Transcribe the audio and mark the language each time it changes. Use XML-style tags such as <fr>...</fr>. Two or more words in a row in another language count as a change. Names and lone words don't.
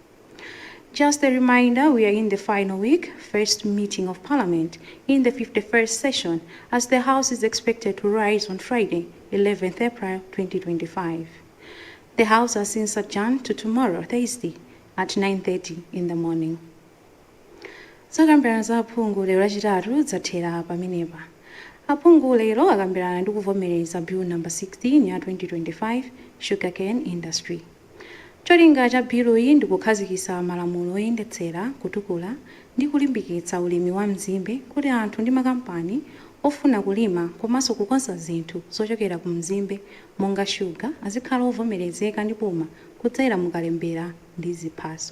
<en>Just a reminder, we are in the final week, first meeting of Parliament in the 51st session, as the House is expected to rise on Friday, 11th April 2025. The House has since adjourned to tomorrow, Thursday, at 9:30 in the morning.</en> <ny>Zakambirana za phungu lero lachitatu zathera pamenepa. aphungu lero akambirana ndi kuvomereza</ny> <en>bill number</en> <ny>16 ya 2025</ny> <en>sugarcane industry.</en> <ny>Cholinga cha bill iyi ndi kukhazikitsa malamulo oyendetsera kutukula ndi kulimbikitsa ulimi wa mzimbe kuti anthu ndi makampani ofuna kulima komanso kukonza zinthu zochokera ku mzimbe monga shuga azikhala ovomerezeka ndi boma kudzera mukalembera ndi ziphaso.</ny>